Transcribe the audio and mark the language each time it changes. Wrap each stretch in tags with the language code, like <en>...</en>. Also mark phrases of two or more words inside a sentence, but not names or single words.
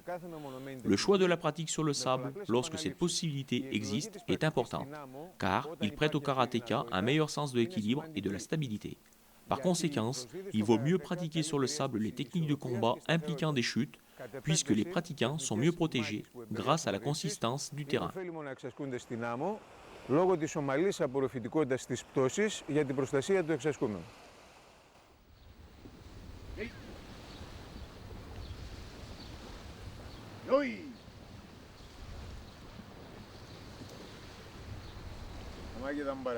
<fr>Le choix de la pratique sur le sable, lorsque cette possibilité existe, est important, car il prête au karatéka un meilleur sens de l'équilibre et de la stabilité. Par conséquent, il vaut mieux pratiquer sur le sable les techniques de combat impliquant des chutes, puisque les pratiquants sont mieux protégés grâce à la consistance du terrain.</fr> <el>Λόγω της ομαλής απορροφητικότητας της πτώσης για την προστασία του εξασκούμενου. Αμάγει δαμπαράει.</el>